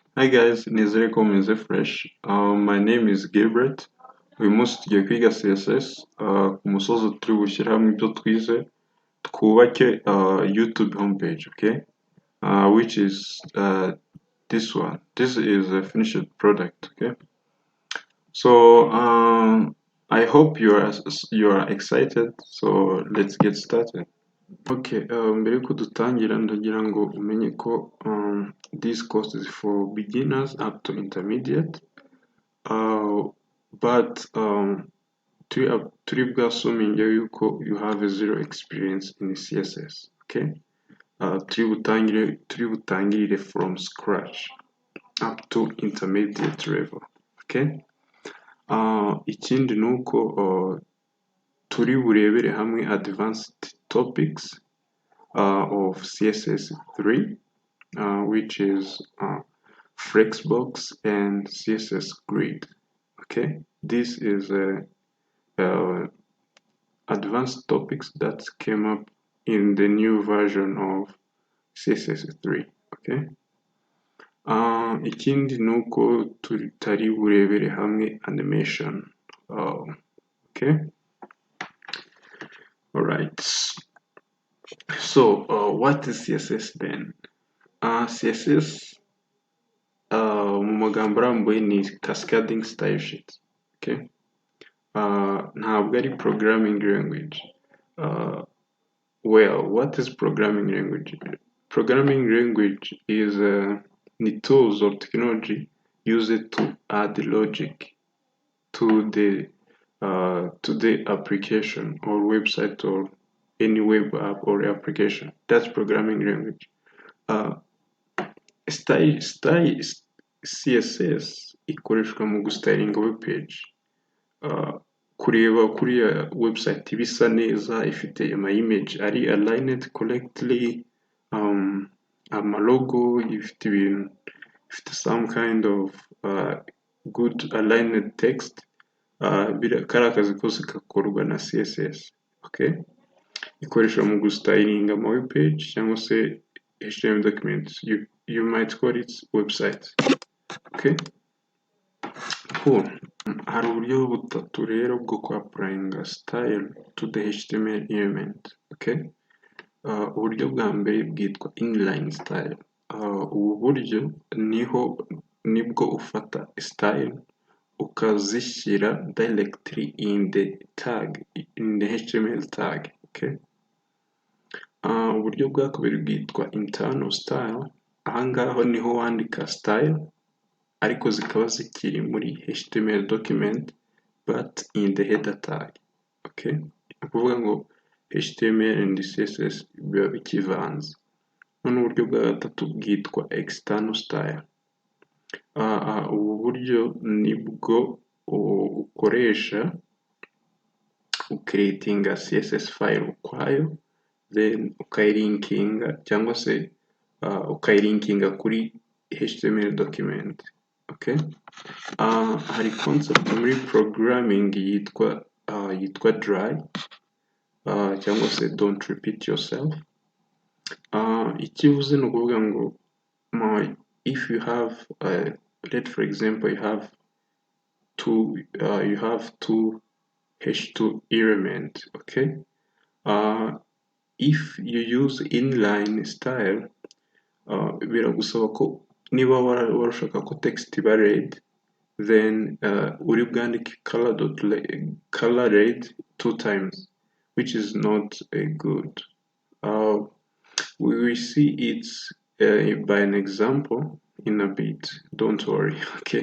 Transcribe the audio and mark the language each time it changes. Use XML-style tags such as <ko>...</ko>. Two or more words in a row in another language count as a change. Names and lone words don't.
<en>Hi guys,</en> <rw>nizere ko meze fresh.</rw> <en>My name is Gilbert.</en> <rw>Uyu munsi tugiye kwiga CSS. Ku musozo turi bushyire hamwe ibyo twize, twubake YouTube homepage, okay?</rw> <en>Which is this one. This is a finished product, okay? So I hope you are excited. So let's get started. Okay,</en> <rw>mbere yuko dutangira ndagira ngo umenye ko</rw> <en>this course is for beginners up to intermediate, but</en> <rw>turi bwasuminge yuko</rw> <en>you have a zero experience in CSS, okay?</en> <rw>Turi butangirire</rw> <en>from scratch up to intermediate level, okay?</en> <rw>Ikindi ni uko turi burebere hamwe</rw> <en>advanced topics of CSS 3, which is Flexbox and CSS Grid. Okay, this is advanced topics that came up in the new version of CSS 3. Okay.</en> <rw>Ikindi ni uko tutari burebere hamwe animation.</rw> <en>Okay. All right. So, what is CSS then?</en> <rw>CSS mu magambo arambuye ni</rw> <en>cascading style sheet, okay?</en> <rw>Ntabwo ari</rw> <en>programming language. Well, what is programming language? Programming language is the tools or technology used to add logic to the application or website or any web app or application. That's programming language.</en> <rw>CSS ikoreshwa mu gustylinga web page, kureba kuriya website bisa neza, ifite ama image ari</rw> <en>aligned correctly,</en> <rw>amalogo ifite ibintu, ifite</rw> <en>some kind of good aligned text,</en> <rw>kari akazi kose gakorwa na CSS, okay? Ikoreshwa mu gustylinga ama</rw> <en>web page</en> <rw>cyangwa se</rw> <en>HTML documents. You might call it website. Okay. Cool.</en> <rw>Hari uburyo butatu rero bwo applyinga</rw> <en>style to the HTML element. Okay.</en> <rw>Uburyo bwa mbere bwitwa</rw> <en>inline style.</en> <rw>Ubu buryo nibwo ufata style ukazishyira</rw> <en>directly in the HTML tag. Okay.</en> <rw>Uburyo bwa kabiri bwitwa</rw> <en>internal style.</en> <rw>Ahangaho niho wandika style ariko zikaba zikiri muri</rw> <en>HTML document but in the header tag.</en> <rw>Okay, ukuvuga ngo</rw> <en>HTML and CSS</en> <rw>biba bikivanze. None uburyo bwa gatatu bwitwa</rw> <en>external style.</en> <rw>Ubu buryo nibwo ukoresha ucreatinga CSS file ukwayo, then ukayilinkinga cyangwa se ukayilinkinga kuri HTML document. Okay. Hari concept muri programming yitwa dry, cyangwa se</rw> <en>don't repeat yourself.</en> <rw>Ikivuze ni ukuvuga ngo</rw> <en>if you have let for example you have two h2 element, okay? If you use inline style,</en> <rw>biragusaba ko niba warashaka ko text iba red, then uri bwandike</rw> <en>color red</en> <rw>2 times,</rw> <en>which is not good. We will see it by an example in a bit. Don't worry, okay?</en>